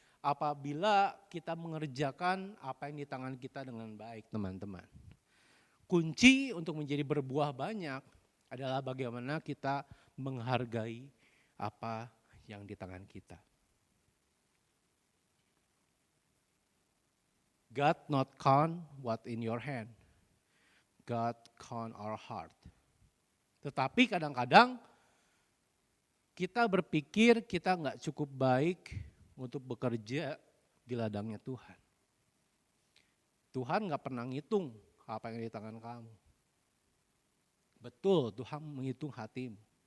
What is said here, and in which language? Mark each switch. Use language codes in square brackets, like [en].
[id] apabila kita mengerjakan apa yang di tangan kita dengan baik, teman-teman. Kunci untuk menjadi berbuah banyak adalah bagaimana kita menghargai apa yang di tangan kita. [en] God not count what in your hand. God count our heart. [id] Tetapi kadang-kadang kita berpikir kita nggak cukup baik untuk bekerja di ladangnya Tuhan. Tuhan nggak pernah ngitung apa yang di tangan kamu. Betul, Tuhan menghitung hatimu.